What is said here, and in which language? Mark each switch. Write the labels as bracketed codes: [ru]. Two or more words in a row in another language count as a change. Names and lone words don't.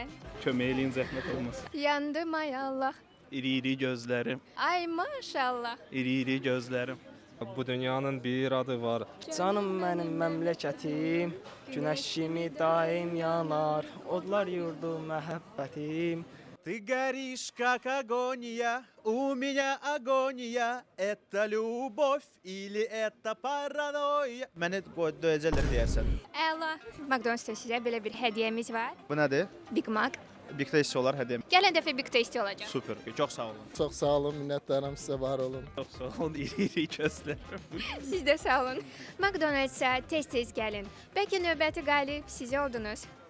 [az] Kömək eləyin, zəhmət olmasın. Yandım ay Allah. İri-iri gözlərim, Ay maşallah. iri-iri gözlərim. Bu dünyanın bir adı var. Canım mənim məmləkətim, günəş kimi daim yanar, odlar yurdu məhəbbətim. [ru] Ты горишь, как агония, у меня агония. Это любовь или это паранойя? [az] Məni döyəcəklər deyəsən. Əla. McDonald's-da sizə belə bir hədiyyəmiz var. Bu nədir? Big Mac. Big Tasty olar hədiyyə. Gələn dəfə Big Tasty olacaq. Super. Çox sağ olun. Çox sağ olun, minnətdaram sizə, var olun. Çox sağ olun, iri-iri gözlərim. Siz də sağ olun. McDonald's-a tez-tez gəlin. Bəlkə növbəti qalib siz oldunuz.